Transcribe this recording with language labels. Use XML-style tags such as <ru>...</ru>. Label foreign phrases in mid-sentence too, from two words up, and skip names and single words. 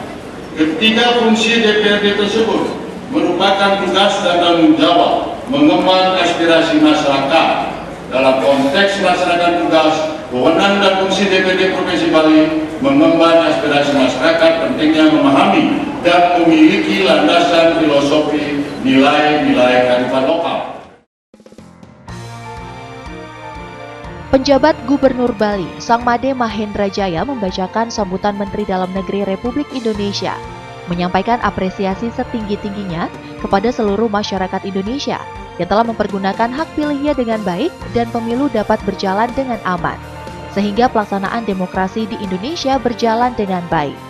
<id>Ketiga fungsi DPRD tersebut merupakan tugas dan tanggung jawab mengemban aspirasi masyarakat. Dalam konteks melaksanakan tugas, wewenang dan fungsi DPRD Provinsi Bali mengemban aspirasi masyarakat pentingnya memahami dan memiliki landasan filosofi nilai-nilai kearifan lokal. Penjabat Gubernur Bali, Sang Made Mahendra Jaya membacakan sambutan Menteri Dalam Negeri Republik Indonesia, menyampaikan apresiasi setinggi-tingginya kepada seluruh masyarakat Indonesia yang telah mempergunakan hak pilihnya dengan baik dan pemilu dapat berjalan dengan aman, sehingga pelaksanaan demokrasi di Indonesia berjalan dengan baik.</id>